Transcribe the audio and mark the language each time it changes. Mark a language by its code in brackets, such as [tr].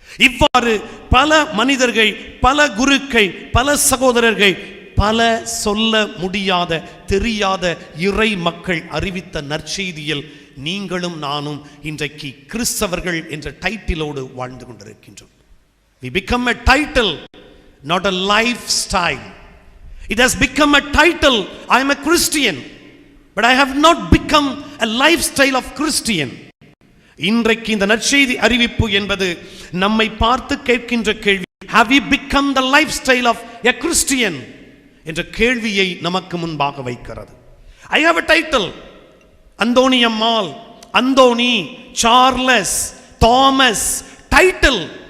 [ta] இவ்வாறு பல மனிதர்கள், பல குருக்கள், பல சகோதரர்கள், பல சொல்ல முடியாத தெரியாத இறை மக்கள் அறிவித்த நற்செய்தியில் நீங்களும் நானும் இன்றைக்கு கிறிஸ்தவர்கள் என்ற டைட்டிலோடு வாழ்ந்து கொண்டிருக்கின்றோம். [en] We become a title, not a lifestyle. It has become a title. I am a Christian, but I have not become a lifestyle of Christian. [ta] இன்றைக்கு இந்த நற்செய்தி அறிவிப்பு என்பது நம்மை பார்த்து கேட்கின்ற கேள்வி, [en] have you become the lifestyle of a Christian? [ta] என்ற கேள்வியை நமக்கு முன்பாக வைக்கிறது. [en] I have a title, [ta] Anthony Ammal, Anthony, Charles, Thomas, title.